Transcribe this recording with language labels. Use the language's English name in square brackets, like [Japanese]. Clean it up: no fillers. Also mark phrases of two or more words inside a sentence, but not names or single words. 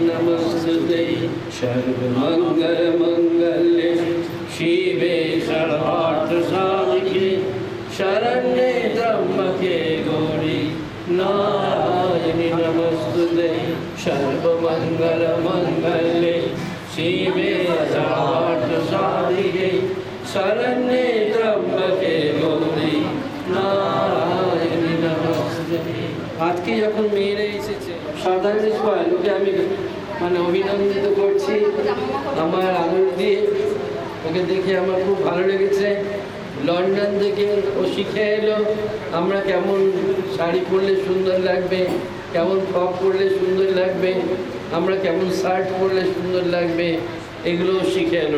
[Sanskrit] नमस्ते सर्वमङ्गलमङ्गल्ये शिवे सर्वार्थसाधिके शरण्ये त्र्यम्बके गौरी नारायणि नमस्ते सर्वमङ्गलमङ्गल्ये शिवे सर्वार्थसाधिके शरण्ये त्र्यम्बके गौरी নারায়ণী নমস্তে। [Bangla] আজকে যখন মেয়েরা এসেছে সাধারণ লোকে আমি অভিনন্দিত করছি আমার আদর দিয়ে। ওকে দেখে আমার খুব ভালো লেগেছে। লন্ডন থেকে ও শিখে এলো আমরা কেমন শাড়ি পরলে সুন্দর লাগবে, কেমন ফ্রক পরলে সুন্দর লাগবে, আমরা কেমন শার্ট পরলে সুন্দর লাগবে, এগুলো শিখে এলো।